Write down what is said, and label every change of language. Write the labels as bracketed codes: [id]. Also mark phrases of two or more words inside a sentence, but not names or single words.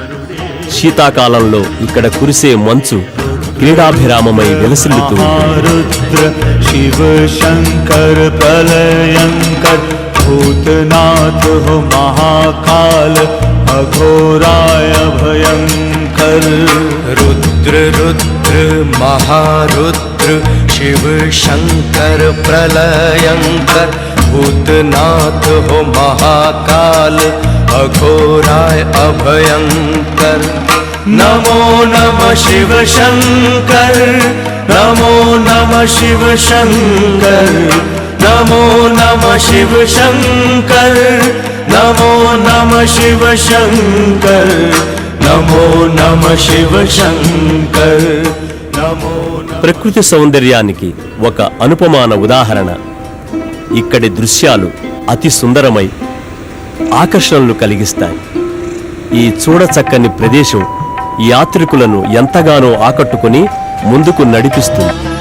[te] శీతాకాలంలో ఇక్కడ కురిసే మంచు క్రీడాభిరామమై విలసిల్లుతూ [hi] शिव शंकर प्रलयंकर भूतनाथ महाकाल अघोराय भयंकर. रुद्र रुद्र महारुद्र शिव शंकर प्रलयंकर भूतनाथ हो महाकाल अघोराय अभयंकर. नमो नमः शिव शंकर, नमो नमः शिव शंकर, नमो नमः शिव शंकर, नमो नमः शिव शंकर, नमो नमः शिव शंकर, नमो. [te] ప్రకృతి సౌందర్యానికి ఒక అనుపమాన ఉదాహరణ. ఇక్కడి దృశ్యాలు అతి సుందరమై ఆకర్షణలు కలిగిస్తాయి. ఈ చూడచక్కని ప్రదేశం యాత్రికులను ఎంతగానో ఆకట్టుకుని ముందుకు నడిపిస్తుంది.